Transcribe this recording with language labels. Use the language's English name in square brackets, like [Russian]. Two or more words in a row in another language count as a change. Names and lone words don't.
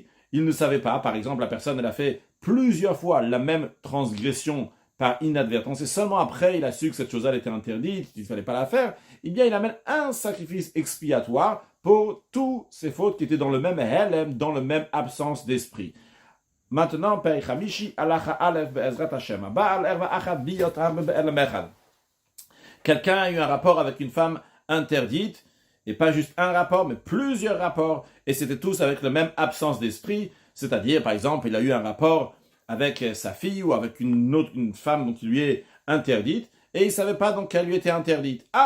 [French] Il ne savait pas, par exemple, la personne, elle a fait plusieurs fois la même transgression par inadvertance, et seulement après il a su que cette chose-là était interdite, qu'il ne fallait pas la faire, eh bien il amène un sacrifice expiatoire pour toutes ces fautes qui étaient dans le même helem, dans le même absence d'esprit. Maintenant, [Hebrew] פרק חמישי, הלכה א׳, בעזרת השם, בעל ערוה אחת ביאות הרבה בהעלם אחד. [French] Quelqu'un a eu un rapport avec une femme interdite, et pas juste un rapport, mais plusieurs rapports, et c'était tous avec la même absence d'esprit, c'est-à-dire, par exemple, il a eu un rapport avec sa fille ou avec une femme dont il lui est interdite, et il ne savait pas donc qu'elle lui était interdite.